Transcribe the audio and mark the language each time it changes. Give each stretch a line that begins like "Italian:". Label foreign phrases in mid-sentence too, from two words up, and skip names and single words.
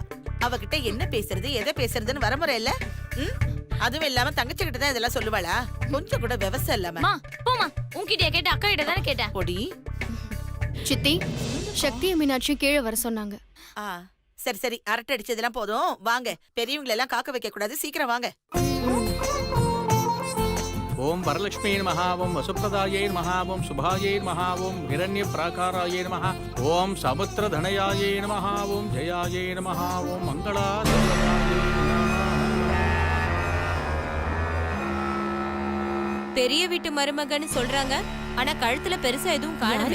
Tamil: அவகிட்ட என்ன பேசுறது எதை பேசுறதுன்னு வரமுறை இல்ல. அதுவும் இல்லாம தங்கச்சி கிட்ட தான் இதெல்லாம் சொல்லுவாளா? கொஞ்சம் கூட விவசாயம் இல்லாம. மா போமா, உன்கிட்ட கேட்ட, அக்கா கிட்ட தானே கேட்டேன். பொடி. சித்தி, சக்தி மீனாட்சி கீழே வர சொன்னாங்க. சரி சரி, அரட்டை அடிச்சதெல்லாம் போதும், வாங்க. பெரியவங்களை எல்லாம் காக்க வைக்க கூடாது, சீக்கிரம் வாங்க.
Sanskrit: ओम वरलक्ष्मी नमः ओम वसुप्रदाये नमः ओम शुभाये नमः ओम हिरण्य प्राकाराये नमः ओम समुद्रधनयाये नमः ओम जयाये नमः ओम मंगलादेवयाये
Tamil: பெரிய வீட்டு மருமகன்னு சொல்றாங்க, ஆனா கழுத்துல பெருசா எதுவும் காணவே